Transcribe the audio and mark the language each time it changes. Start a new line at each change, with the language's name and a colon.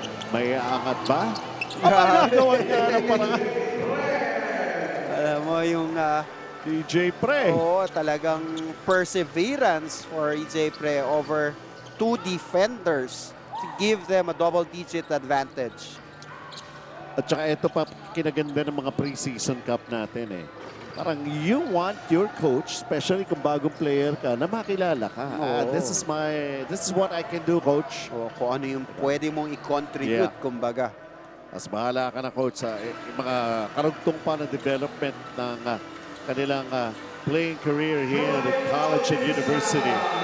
Filipino: May aangat ba? Nagawa niya na parang... Alam mo yung... EJ Pre. Oo, talagang
English: perseverance for EJ Pre over 2 defenders to give them a double-digit advantage.
Filipino: At saka ito pa kinaganda ng mga preseason cup natin eh. Parang
English: you want your coach, especially
Filipino: kung bagong player ka, na makilala ka. Oo.
English: This is what I can do, coach.
Filipino: O kung ano yung pwede mong i-contribute, Yeah. kumbaga. Mas bahala ka na, coach, sa mga karugtong pa na development ng kanilang playing career
English: here at college and university.